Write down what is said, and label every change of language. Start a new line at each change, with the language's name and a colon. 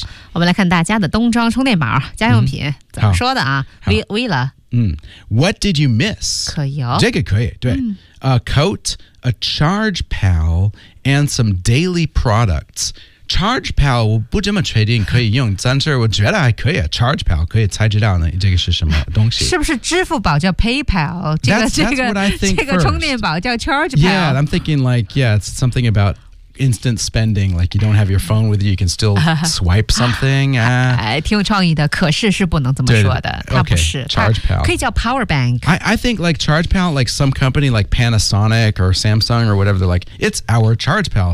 Chinese: 好，我们来看大家的冬装、充电宝、家用品、怎么说的啊？为了。
English: What did you miss?
Chinese: 可以哦。这个可以，对。
English: A coat, a charge pal, and some daily products.
Chinese: Charge Pal 我不这么确定可以用，但是我觉得还可以。 Charge Pal 可以猜知道呢，这个是什么东西？是不是支付宝叫 PayPal？ 这个充电宝叫 Charge Pal。
English: Yeah, I'm thinking like, yeah, it's something about instant spending. Like you don't have your phone with you, you can still swipe something.
Chinese: 挺有创意的，可是是不能这么说的。对它不是
English: okay, Charge Pal
Chinese: 可以叫 Power Bank。
English: I think like Charge Pal, like some company like Panasonic or Samsung or whatever, they're like, it's our Charge Pal.